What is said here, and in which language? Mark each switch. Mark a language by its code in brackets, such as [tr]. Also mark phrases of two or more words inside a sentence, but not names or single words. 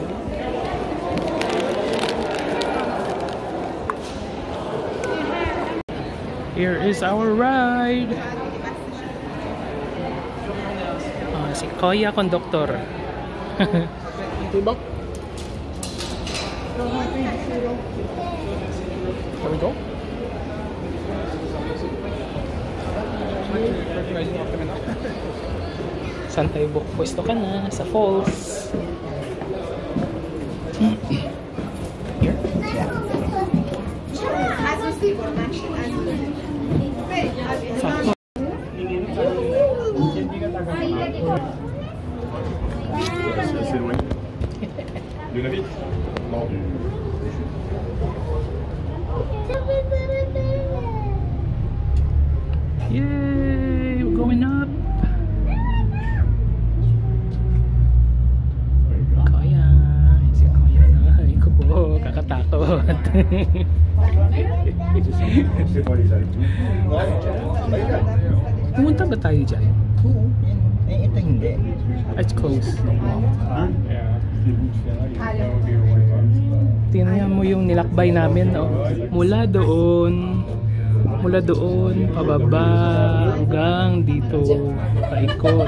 [en] Here is our ride. [tl] Si Kuya Conductor. Diba? [en] There we go. [tl] Saan tayo pwesto ka na? Sa falls. Here? Sakto. [fr] C'est loin. Du navire? Non, du... [en] Yay! We're going up! [tl] Kuya! Si Kuya na. Ay ko po. Kakatakot. [fr] C'est pas les Alpes. [tl] Pumunta ba tayo dyan? Oo. Eh, ito hindi. [en] It's close. [tl] Tingnan mo yung nilakbay namin, no? Mula doon, pababa, hanggang dito, paikot.